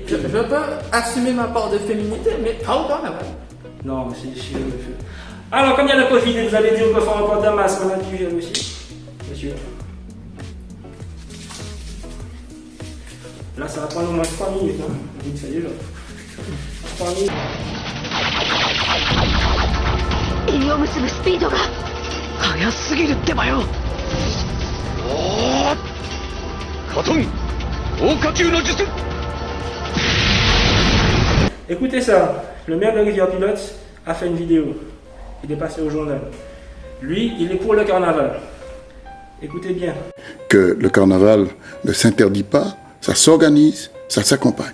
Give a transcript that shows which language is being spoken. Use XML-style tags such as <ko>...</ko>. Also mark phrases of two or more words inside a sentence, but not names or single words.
<fr>Je peux assumer ma part de féminité, mais pas au carnaval. Non, c'est chiant, monsieur. Alors, comme il y a le Covid, vous allez dire qu'il faut encore un masque, on a du gel aussi. Monsieur. Là, ça va prendre au moins 3 minutes, hein. Vite fait déjà. 3 minutes.</fr> <ja>実を結ぶスピードが速すぎるってばよ。おお、カトン、大火球の術。</ja> <fr>Écoutez ça, le maire de Rivière-Pilote a fait une vidéo. Il est passé au journal. Lui, il est pour le carnaval. Écoutez bien. Que le carnaval ne s'interdit pas, ça s'organise, ça s'accompagne.</fr>